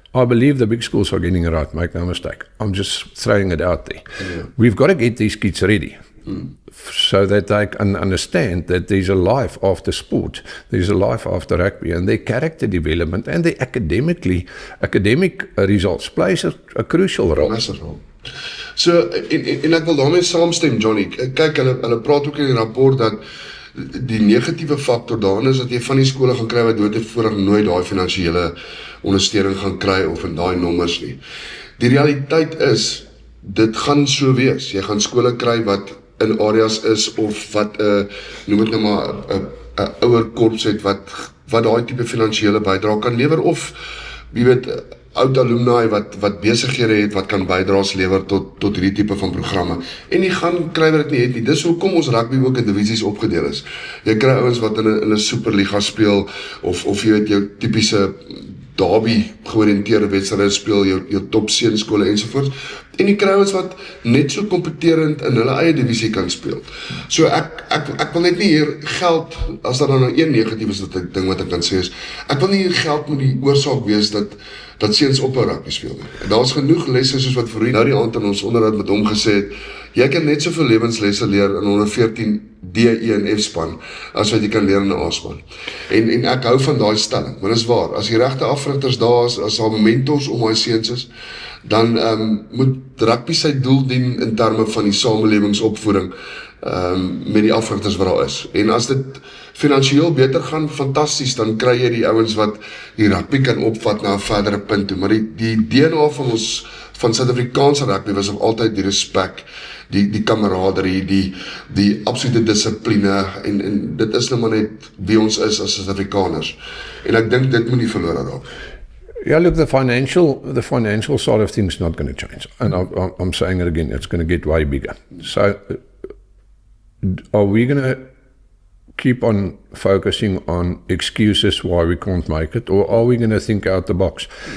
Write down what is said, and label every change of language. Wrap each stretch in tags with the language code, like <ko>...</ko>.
<en>I believe the big schools are getting it right, make no mistake. I'm just throwing it out there. Yeah. We've got to get these kids ready. So that they can understand that there's a life after sport, there's a life after rugby, and their character development and their academic results plays a crucial role. Massive role. So,</en> <af>en ek wil daarmee saamstem, Johnny. Kyk, hulle praat ook in die rapport dat die negatiewe faktor daarin is dat jy van die skole gaan kry wat doodtevoorig nooit daai finansiële ondersteuning gaan kry of in daai nommers nie. Die realiteit is, dit gaan so wees. Jy gaan skole kry wat in areas is of wat noem dit nou maar 'n ouer korps het wat daai tipe finansiële bydrae kan lewer of jy weet oud alumni wat besighede het wat kan bydraes lewer tot hierdie tipe van programme. En jy gaan kry wat dit nie het nie. Dis hoekom ons rugby ook in divisies opgedeel is. Jy kry ouens wat in 'n superliga speel of jy weet jou tipiese derby georiënteerde wedstryde speel, jou top seunskole ensovoorts. En die kry ouens wat net so kompeterend in hulle eie divisie kan speel. So ek wil net nie hier geld, as daar dan nou een negatief is dat ding wat ek kan sê is, ek wil nie hier geld moet die oorsaak wees dat seuns op 'n rugby speel nie. Daar's genoeg lesse soos wat Verhoen nou die aand in ons onderhoud met hom gesê het, jy kan net soveel lewenslesse leer in 114 DE en F span as wat jy kan leer in 'n A span. En ek hou van daai stelling, maar dis waar. As die regte afrigters daar is, as daar mentors om daai seuns is, dan moet rugby sy doel dien in terme van die samelewingsopvoeding met die afrigters wat daar is. En as dit finansiëel beter gaan, fantasties, dan kry jy die ouens wat die rugby kan opvat na 'n verdere punt toe. Maar die DNA van ons van Suid-Afrikaanse rugby was nog altyd die respek, die kameraderie, die absolute dissipline en dit is nou maar net wie ons is as Suid-Afrikaners. En ek dink dit moet nie verlore raak.</af> <en>Yeah, look, the financial side of things is not going to change. And I'm saying it again, it's going to get way bigger. So are we going to keep on focusing on excuses why we can't make it, or are we going to think out the box?</en>